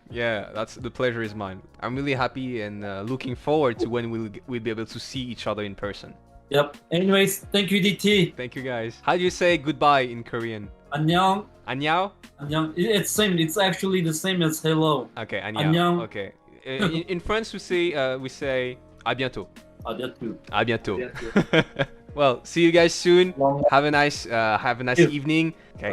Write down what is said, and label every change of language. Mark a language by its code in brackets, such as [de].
[en] Yeah, the pleasure is mine. I'm really happy and looking forward to when we'll be able to see each other in person. Yep. Anyways, thank you, DT. Thank you, guys. How do you say goodbye in Korean? [ko] 안녕. 안녕? 안녕. [en] It's same. It's actually the same as hello. Okay, [ko] 안녕. 안녕. [en] Okay. In France, we say [fr] à bientôt. À bientôt. À bientôt. [en] Well, see you guys soon. Have a nice evening. Okay.